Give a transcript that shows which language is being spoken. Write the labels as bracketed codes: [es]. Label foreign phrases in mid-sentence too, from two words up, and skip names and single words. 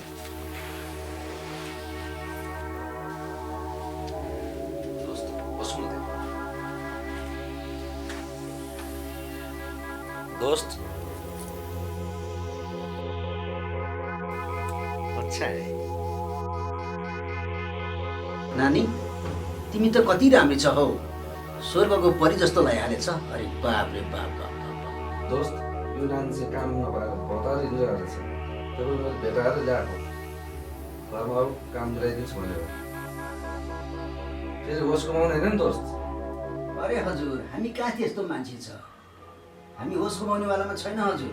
[hi] दोस्त, अच्छा है। [ne] नानी, तिमी त कति राम्री छ हौ। स्वर्गको परी जस्तो लगाइहालेछ। अरे बाप रे बाप बाप बाप। दोस्त, यो नानी चाहिँ काम नभएर भतार हिँडिरहेको रहेछ। तपाईँ मैले भेटाएर ल्याएको। घरमा अरू काम मिलाइदिन्छु भनेर। फेरि होस गुमाउने होइन नि दोस्त। अरे हजुर, हामी कहाँ त्यस्तो मान्छे छ? हामी होस गुमाउनेवालामा छैन हजुर।